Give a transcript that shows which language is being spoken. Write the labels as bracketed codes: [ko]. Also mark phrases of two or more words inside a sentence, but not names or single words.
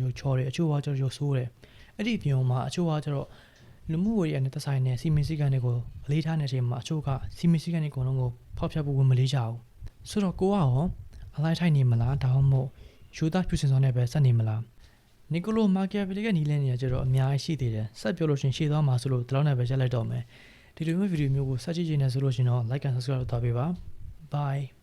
[my] ရုပ်ချောတယ်အချို့ကကျတော့ရုပ်ဆိုးတယ်အဲ့ဒီပြင်မှာအချို့ကကျတော့လူမှုဝတ္တရားနဲ့သက်ဆိုင်တဲ့စီမင်းစည်းကမ်းတွေကိုအလေးထားနေတဲ့အချိန်မှာအချို့ကစီမင်းစည်းကမ်းတွေအကုန်လုံးကိုဖောက်ဖျက်ဖို့ဝင်မလေးကြဘူးဆိုတော့ကိုကရောအလိုက်ထိုက်နေမလားဒါမှမဟုတ်ယူသားပြုစင်ဆောင်နဲ့ပဲစက်နေမလားနီကိုလိုမာကီယာဗီလီကနီးလန်းနေရကြတော့အများကြီးရှိသေးတယ်ဆက်ပြောလို့ရှင်ရှေ့သွားမှာဆိုလို့ဒီလောက်နဲ့ပဲရက်လိုက်တော့မယ်ဒီလိုမျိုးဗီဒီယိုမျိုးကိုဆက်ကြည့်နေဆိုလို့ရှင်တော့ [en] like and subscribe [my] လုပ်ထားပေးပါ bye